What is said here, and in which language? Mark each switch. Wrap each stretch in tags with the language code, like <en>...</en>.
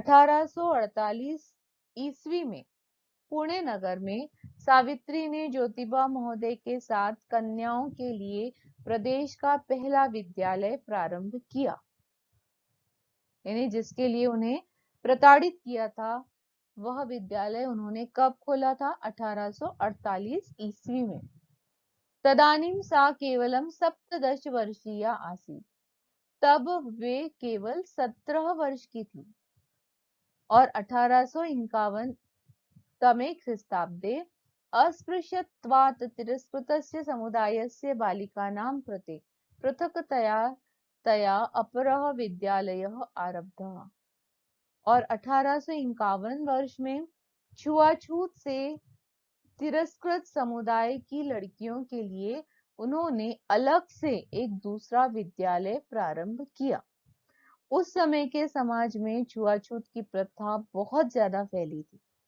<hi>1848 ईस्वी में पुणे नगर में सावित्री ने ज्योतिबा महोदय के साथ कन्याओं के लिए प्रदेश का पहला विद्यालय प्रारंभ किया। यानी जिसके लिए उन्हें प्रताड़ित किया था, वह विद्यालय उन्होंने कब खोला था? 1848 ईस्वी में।</hi> <sa>तदानीम सा केवलम 17 वर्षीया आसीत्।</sa> <hi>तब वे केवल 17 वर्ष की थी।</hi> <sa>और 1851 तमे ख्रीस्ताब्दे अस्पृश्यत्वात् तिरस्कृतस्य समुदायस्य बालिकानां कृते पृथक्तया अपरः विद्यालयः आरब्धः।</sa> <hi>और 1851 वर्ष में छुआछूत से तिरस्कृत समुदाय की लड़कियों के लिए उन्होंने अलग से एक दूसरा विद्यालय प्रारंभ किया। उस समय के समाज में छुआछूत की प्रथा बहुत ज्यादा फैली थी।</hi>